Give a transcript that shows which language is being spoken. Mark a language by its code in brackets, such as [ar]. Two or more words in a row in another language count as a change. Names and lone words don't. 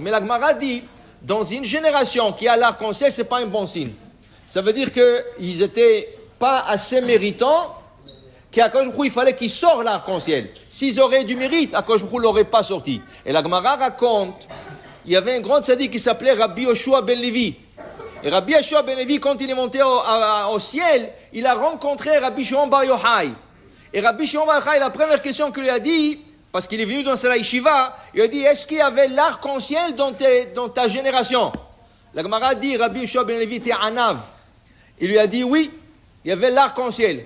[fr] Mais la Gemara dit, dans une génération qui a l'arc-en-ciel, ce n'est pas un bon signe. Ça veut dire qu'ils n'étaient pas assez méritants, qu' [he] הקדוש ברוך הוא, [fr] il fallait qu'ils sortent l'arc-en-ciel. S'ils auraient du mérite, [he] הקדוש ברוך הוא [fr] ne l'aurait pas sorti. Et la Gemara raconte, il y avait un grand tzaddik qui s'appelait Rabbi Yoshua ben Levi. Et Rabbi Yoshua ben Levi, quand il est monté au ciel, il a rencontré Rabbi Shimon bar Yochai. Et Rabbi Shimon bar Yochai, la première question qu'il lui a dit, parce qu'il est venu dans sa yeshiva, il a dit, est-ce qu'il y avait l'arc-en-ciel dans ta génération? La Gemara dit, Rabbi Yoshua ben Levi était anav. Il lui a dit, oui, il y avait l'arc-en-ciel.